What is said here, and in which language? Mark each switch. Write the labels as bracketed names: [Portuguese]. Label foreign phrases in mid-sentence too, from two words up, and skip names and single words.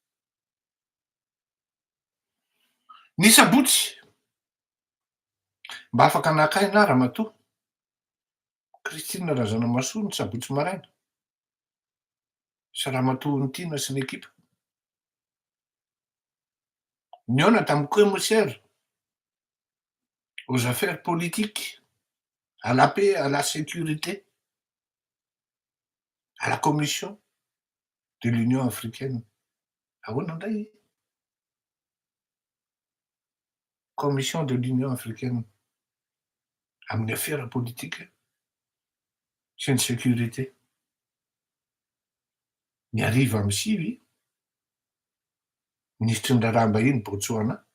[Malagasy] Ny sabotsy mba afaka anakaina ramatoa Christine Razanamahasoa ny sabotsy maraina. Sy Ramatoa Ntiana sy ny ekipa. Niona tamin'ny [French] commissaire aux affaires politiques, à la paix, à la sécurité, à la commission de l'Union africaine. [Malagasy] Ahoana indray commission de l'Union africaine amin'ny affaires politika sy ny sécurité. Ny ariva amby sivy ministry ny raharaham-bahiny Botswana.